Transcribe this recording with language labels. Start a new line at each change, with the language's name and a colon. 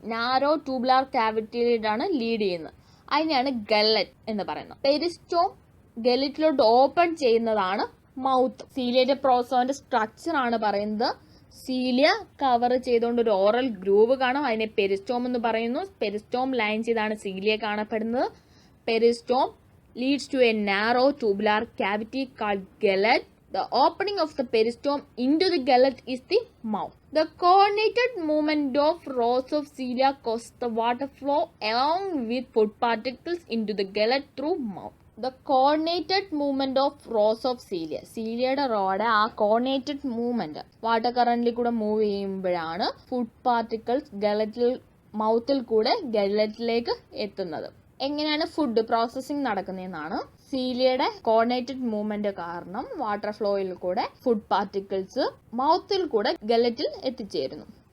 Malayalam: Narrow tubular ക്യാവിറ്റിയിലാണ് lead ചെയ്യുന്നത്. അതിനെയാണ് ഗല്ലറ്റ് എന്ന് പറയുന്നത്. പെരിസ്റ്റോം ഗല്ലറ്റിലോട്ട് ഓപ്പൺ ചെയ്യുന്നതാണ് മൗത്ത്. സീലിയേറ്റഡ് പ്രോട്ടോസോവന്റെ സ്ട്രക്ചർ ആണ് പറയുന്നത്. സീലിയ കവർ ചെയ്തുകൊണ്ട് ഒരു ഓറൽ ഗ്രൂവ് കാണും. അതിനെ പെരിസ്റ്റോം എന്ന് പറയുന്നു. പെരിസ്റ്റോം ലൈൻ ചെയ്താണ് സീലിയ കാണപ്പെടുന്നത്.
English: Peristome leads to a narrow tubular cavity called gullet. The opening of the peristome into the gullet is the mouth. The coordinated movement of rows of cilia causes the water flow along with food particles into the gullet through mouth. The coordinated movement of rows of cilia.
Malayalam: Ciliയുടെ road ആ coordinated movement water കറന്റിൽ കൂടെ move ചെയ്യുമ്പോഴാണ് food particles ഗലറ്റിൽ മൗത്തിൽ കൂടെ ഗലറ്റിലേക്ക് എത്തുന്നത്. എങ്ങനെയാണ് food processing നടക്കുന്നതെന്നാണ്. സീലിയയുടെ coordinated movement കാരണം water ഫ്ലോയിൽ കൂടെ food particles മൗത്തിൽ കൂടെ ഗലറ്റിൽ എത്തിച്ചേരുന്നു.